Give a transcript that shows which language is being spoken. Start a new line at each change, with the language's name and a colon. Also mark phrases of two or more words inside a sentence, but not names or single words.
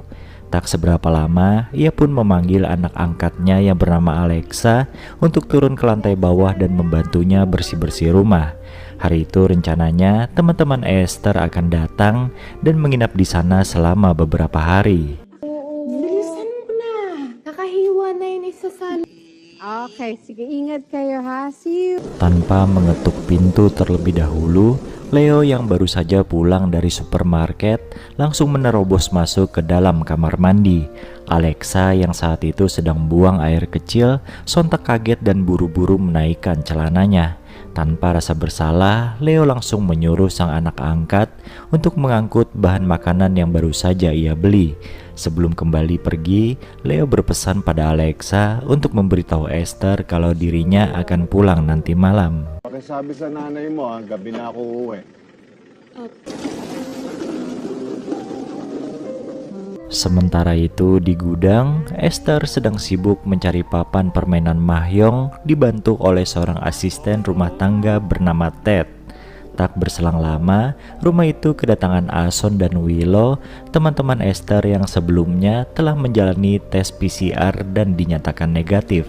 Indonesian: Tak seberapa lama, ia pun memanggil anak angkatnya yang bernama Alexa untuk turun ke lantai bawah dan membantunya bersih-bersih rumah. Hari itu rencananya teman-teman Esther akan datang dan menginap di sana selama beberapa hari.
Filipino: Bilisan mo na. Kakahiwa na yun isa sa... Okay, sige, ingat kayo ha.
English: See you.
Indonesian: Tanpa mengetuk pintu terlebih dahulu, Leo yang baru saja pulang dari supermarket langsung menerobos masuk ke dalam kamar mandi. Alexa yang saat itu sedang buang air kecil sontak kaget dan buru-buru menaikkan celananya. Tanpa rasa bersalah, Leo langsung menyuruh sang anak angkat untuk mengangkut bahan makanan yang baru saja ia beli. Sebelum kembali pergi, Leo berpesan pada Alexa untuk memberitahu Esther kalau dirinya akan pulang nanti malam.
Filipino: Pakisabi sa nanay mo, gabi na ako uuwi.
Indonesian: Sementara itu di gudang, Esther sedang sibuk mencari papan permainan mahjong dibantu oleh seorang asisten rumah tangga bernama Ted. Tak berselang lama, rumah itu kedatangan Ason dan Willow, teman-teman Esther yang sebelumnya telah menjalani tes PCR dan dinyatakan negatif.